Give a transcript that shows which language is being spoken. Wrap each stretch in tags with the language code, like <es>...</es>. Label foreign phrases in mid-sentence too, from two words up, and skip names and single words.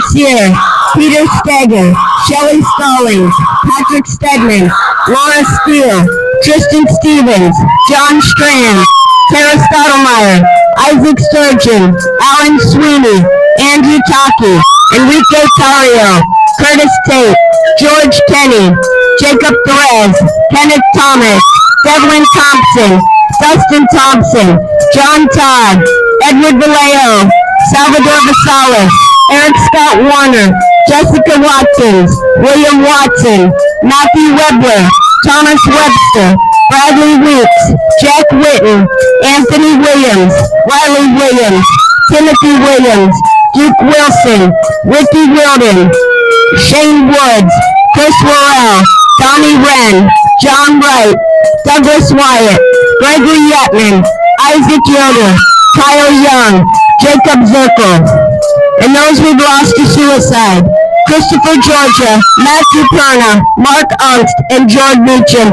<en>Cyr, Peter Steger, Shelley Stallings, Patrick Stegman, Laura Steele, Tristan Stevens, John Strand, Tara Stottlemyre, Isaac Sturgeon, Alan Sweeney, Andrew Taki, Enrique Tario, Curtis Tate, George Kenny, Jacob Perez, Kenneth Thomas, Devlin Thompson, Dustin Thompson, John Todd, Edward Vallejo, Salvador Vasalis, Eric Scott Warner, Jessica Watkins, William Watson, Matthew Webler, Thomas Webster, Bradley Weeks, Jack Witten, Anthony Williams, Riley Williams, Timothy Williams, Duke Wilson, Ricky Wilden, Shane Woods, Chris Worrell, Donnie Wren, John Wright, Douglas Wyatt, Gregory Yetman, Isaac Yoder, Kyle Young, Jacob Zirkle, and those we've lost to suicide: Christopher Georgia, Matthew Perna, Mark Ungst, and George Meacham.</en>